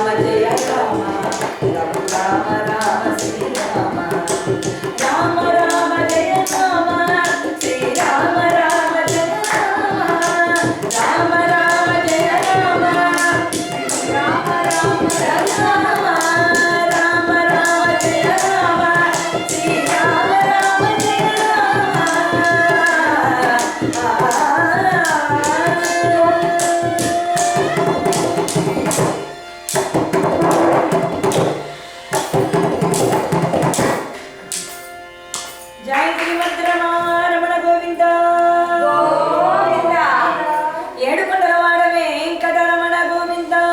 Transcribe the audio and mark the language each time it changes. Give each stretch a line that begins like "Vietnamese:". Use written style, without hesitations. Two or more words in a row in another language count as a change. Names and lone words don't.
Sanskrit: జయ రామ రామ రామ శ్రీరామ రామ రామ జయ రామ శ్రీరామ రామ జయ రామ రామ రామ జయ రామ రామ రామ జయ రామ రామ రామ జయ రామ శ్రీరామ రామ జయ
Telugu: జై శ్రీమద్రమారమణ గోవింద గోవింద ఏడుకొండలవాడ వెంకటరమణ గోవింద